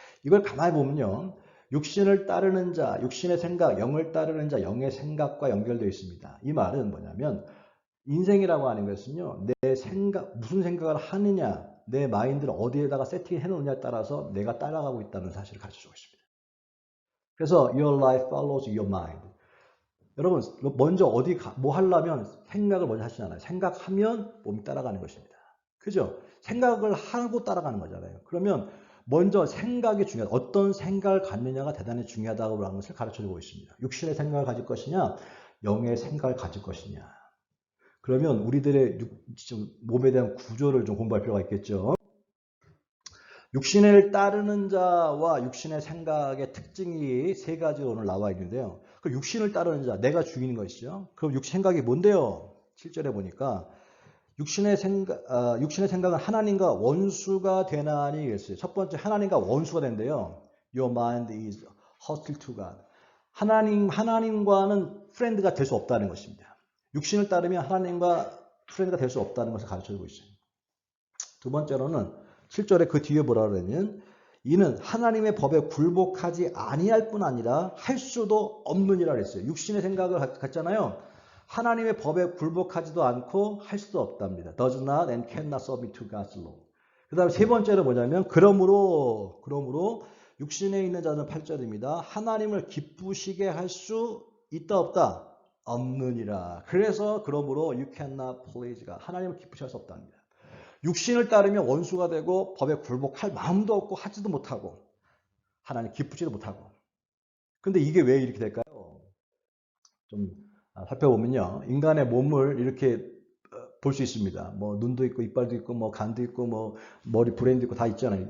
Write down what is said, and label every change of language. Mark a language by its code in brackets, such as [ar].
[ko] 이걸 가만히 보면요. 육신을 따르는 자, 육신의 생각, 영을 따르는 자, 영의 생각과 연결되어 있습니다. 이 말은 뭐냐면 인생이라고 하는 것은요. 내 생각, 무슨 생각을 하느냐, 내 마인드를 어디에다가 세팅해 놓느냐에 따라서 내가 따라가고 있다는 사실을 가르쳐주고 있습니다. 그래서 [en] your life follows your mind. [ko] 여러분 먼저 뭐 하려면 생각을 먼저 하시잖아요. 생각하면 몸이 따라가는 것입니다. 그죠? 생각을 하고 따라가는 거잖아요. 그러면 먼저 생각이 중요하다. 어떤 생각을 갖느냐가 대단히 중요하다고 하는 것을 가르쳐주고 있습니다. 육신의 생각을 가질 것이냐, 영의 생각을 가질 것이냐. 그러면 우리들의 몸에 대한 구조를 좀 공부할 필요가 있겠죠. 육신을 따르는 자와 육신의 생각의 특징이 세 가지로 오늘 나와 있는데요. 그 육신을 따르는 자, 내가 주인인 것이죠. 그럼 생각이 뭔데요? 7절에 보니까 육신의 생각은 하나님과 원수가 되나니 그랬어요. 첫 번째 하나님과 원수가 된대요. [en] Your mind is hostile to God. [ko] 하나님과는 프렌드가 될 수 없다는 것입니다. 육신을 따르면 하나님과 프렌드가 될 수 없다는 것을 가르쳐주고 있어요. 두 번째로는 7절에 그 뒤에 뭐라 그러냐면 이는 하나님의 법에 굴복하지 아니할 뿐 아니라 할 수도 없느니라 그랬어요. 육신의 생각을 갖잖아요. 하나님의 법에 굴복하지도 않고 할 수도 없답니다. [en] Does not and cannot submit to God's law. [ko] 그 다음에 세 번째로 뭐냐면 그러므로 육신에 있는 자는 8절입니다. 하나님을 기쁘시게 할 수 있다 없다? 없느니라. 그래서 그러므로 [en] you cannot please God. [ko] 하나님을 기쁘시게 할 수 없답니다. 육신을 따르면 원수가 되고 법에 굴복할 마음도 없고 하지도 못하고 하나님 기쁘지도 못하고. 근데 이게 왜 이렇게 될까요? 좀 살펴보면요. 인간의 몸을 이렇게 볼 수 있습니다. 뭐 눈도 있고 이빨도 있고 뭐 간도 있고 뭐 머리 브레인도 있고 다 있잖아요.